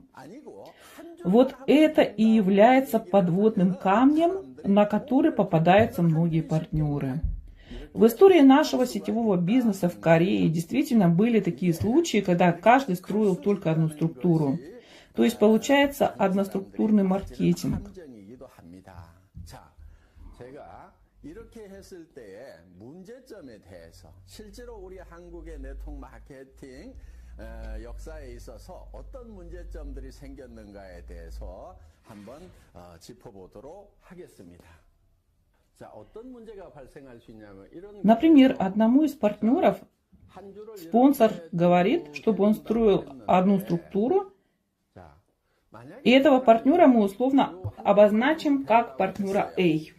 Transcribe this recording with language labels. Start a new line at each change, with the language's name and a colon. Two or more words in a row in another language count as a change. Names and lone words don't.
Russian: Вот это и является подводным камнем, на который попадаются многие партнеры. В истории нашего сетевого бизнеса в Корее действительно были такие случаи, когда каждый строил только одну структуру. То есть получается одноструктурный маркетинг.
Korean: 역사에 있어서 어떤 문제점들이 생겼는가에 대해서 한번 짚어보도록 하겠습니다.
Russian: Например, одному из партнеров спонсор говорит, чтобы он строил одну структуру, и этого партнера мы условно обозначим как партнера A.